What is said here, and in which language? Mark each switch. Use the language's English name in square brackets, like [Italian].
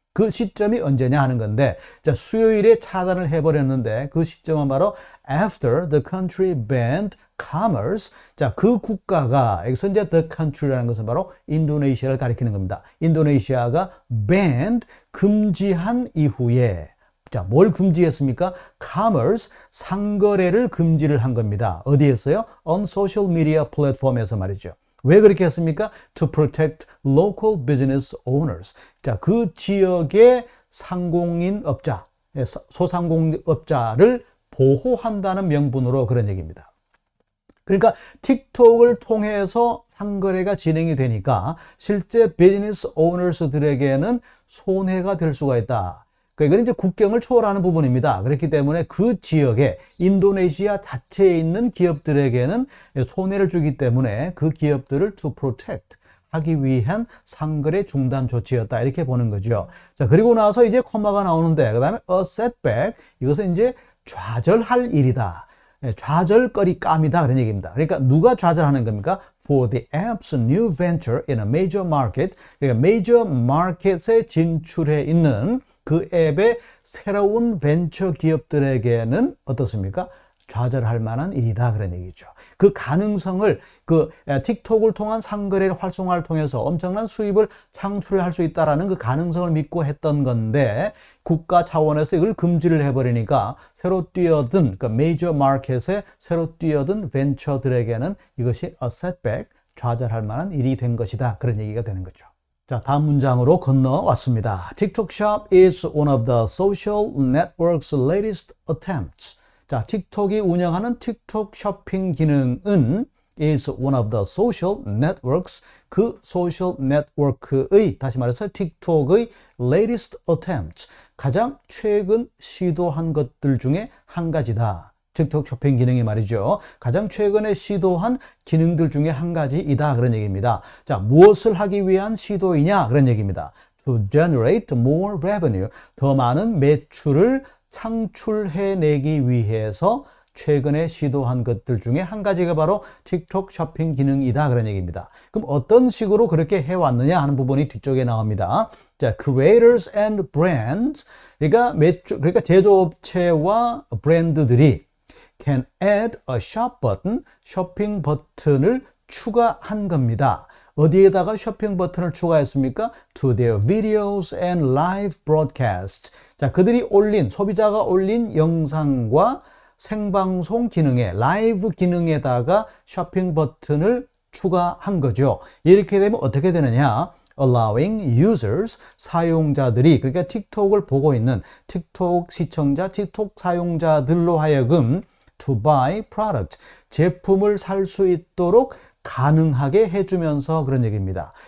[Korean] 그 시점이 언제냐 하는 건데, 자, 수요일에 차단을 해버렸는데 그 시점은 바로 [English] after the country banned commerce. [Korean] 자, 그 국가가 여기서 이제 the country라는 것은 바로 인도네시아를 가리키는 겁니다. 인도네시아가 banned 금지한 이후에 자, 뭘 금지했습니까? commerce, 상거래를 금지를 한 겁니다. 어디에서요? [English] on social media [Korean] 플랫폼에서 말이죠. 왜 그렇게 했습니까? [English] To protect local business owners. [Korean] 자, 그 지역의 상공인업자, 소상공업자를 보호한다는 명분으로 그런 얘기입니다. 그러니까 틱톡을 통해서 상거래가 진행이 되니까 실제 비즈니스 오너스들에게는 손해가 될 수가 있다. 이건 이제 국경을 초월하는 부분입니다. 그렇기 때문에 그 지역에 인도네시아 자체에 있는 기업들에게는 손해를 주기 때문에 그 기업들을 [English] to protect [Korean] 하기 위한 상거래 중단 조치였다. 이렇게 보는 거죠. 자, 그리고 나서 이제 코마가 나오는데, 그 다음에 a setback. 이것은 이제 좌절할 일이다. 좌절거리감이다. 그런 얘기입니다. 그러니까 누가 좌절하는 겁니까? [English] For the app's new venture in a major market. [Korean] 그러니까 [English] major market [Korean] 에 진출해 있는 그 앱의 새로운 벤처 기업들에게는 어떻습니까? 좌절할 만한 일이다 그런 얘기죠. 그 가능성을 그 틱톡을 통한 상거래 활성화를 통해서 엄청난 수입을 창출할 수 있다라는 그 가능성을 믿고 했던 건데 국가 차원에서 이걸 금지를 해버리니까 새로 뛰어든 그 메이저 마켓에 새로 뛰어든 벤처들에게는 이것이 a setback, 좌절할 만한 일이 된 것이다 그런 얘기가 되는 거죠. 자, 다음 문장으로 건너왔습니다. [English] TikTok Shop is one of the social network's latest attempts. [Korean] 자, 틱톡이 운영하는 틱톡 쇼핑 기능은 [English] is one of the social networks, [Korean] 그 소셜 네트워크의, 다시 말해서 틱톡의 [English] latest attempts, [Korean] 가장 최근 시도한 것들 중에 한 가지다. 틱톡 쇼핑 기능이 말이죠. 가장 최근에 시도한 기능들 중에 한 가지이다. 그런 얘기입니다. 자, 무엇을 하기 위한 시도이냐? 그런 얘기입니다. [English] To generate more revenue. [Korean] 더 많은 매출을 창출해내기 위해서 최근에 시도한 것들 중에 한 가지가 바로 틱톡 쇼핑 기능이다. 그런 얘기입니다. 그럼 어떤 식으로 그렇게 해왔느냐 하는 부분이 뒤쪽에 나옵니다. 자, [English] creators and brands. [Korean] 그러니까 제조업체와 브랜드들이 [English] can add a shop button, [Korean] 쇼핑 버튼을 추가한 겁니다. 어디에다가 쇼핑 버튼을 추가했습니까? [English] To their videos and live broadcast. [Korean] 자, 그들이 올린, 소비자가 올린 영상과 생방송 기능에, 라이브 기능에다가 쇼핑 버튼을 추가한 거죠. 이렇게 되면 어떻게 되느냐? [English] allowing users, [Korean] 사용자들이, 그러니까 틱톡을 보고 있는 틱톡 시청자, 틱톡 사용자들로 하여금 [English] to buy product, [Korean] 제품을 살 수 있도록 가능하게 해주면서 그런 얘기입니다.